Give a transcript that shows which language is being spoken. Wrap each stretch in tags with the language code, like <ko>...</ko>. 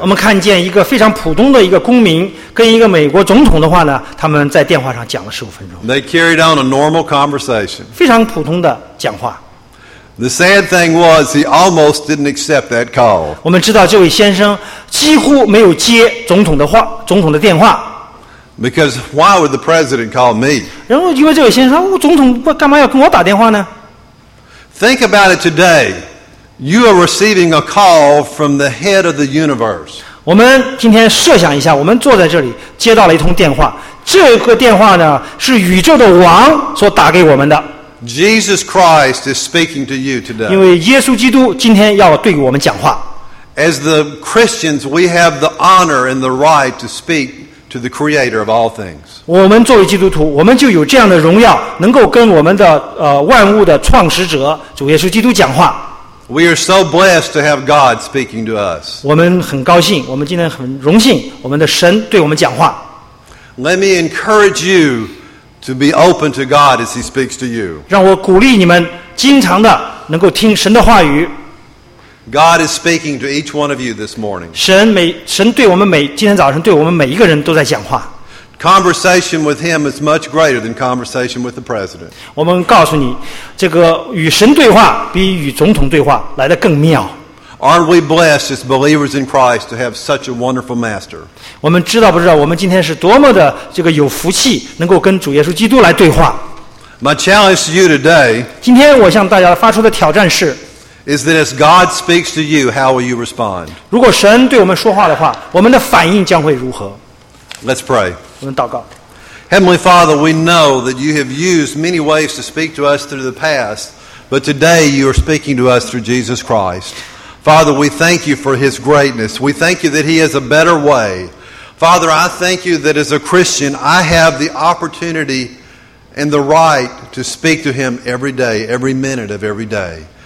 <zh>我们看见一个非常普通的一个公民跟一个美国总统的话呢，他们在电话上讲了15分钟。</zh> <en>They carried on a normal conversation.</en> <zh>非常普通的讲话。</zh> <en>The sad thing was he almost didn't accept that call.</en> <zh>我们知道这位先生几乎没有接总统的话，总统的电话。</zh> <en>Because why would the president call me?</en> <zh>然后因为这位先生说，总统干嘛要跟我打电话呢？</zh> <en>Think about it today. You are receiving a call from the head of the universe.</en> <zh>我们今天设想一下，我们坐在这里接到了一通电话，这个电话呢是宇宙的王所打给我们的。</zh> <en>Jesus Christ is speaking to you today.</en> <zh>因为耶稣基督今天要对我们讲话。</zh> <en>As the Christians, we have the honor and the right to speak to the Creator of all things.</en> <zh>我们作为基督徒，我们就有这样的荣耀，能够跟我们的万物的创始者主耶稣基督讲话。</zh> <en>We are so blessed to have God speaking to us.</en> <zh>我们很高兴，我们今天很荣幸，我们的神对我们讲话。</zh> <en>Let me encourage you to be open to God as He speaks to you.</en> <zh>让我鼓励你们经常的能够听神的话语。</zh> <en>God is speaking to each one of you this morning.</en> <zh>神对我们每今天早上对我们每一个人都在讲话。</zh> <en>Conversation with Him is much greater than conversation with the president.</en> <zh>我们告诉你，这个与神对话比与总统对话来得更妙。</zh> <en>Aren't we blessed as believers in Christ to have such a wonderful master?</en> <zh>我们知道不知道，我们今天是多么的这个有福气，能够跟主耶稣基督来对话。</zh> <en>My challenge to you today.</en> <zh>今天我向大家发出的挑战是。</zh> <en>Is that as God speaks to you, how will you respond?</en> <zh>如果神对我们说话的话，我们的反应将会如何？</zh> <en>Let's pray.</en> <zh>我们祷告。</zh> <en>Heavenly Father, we know that you have used many ways to speak to us through the past, but today you are speaking to us through Jesus Christ. Father, we thank you for his greatness. We thank you that he has a better way. Father, I thank you that as a Christian, I have the opportunity and the right to speak to him every day, every minute of every day.</en>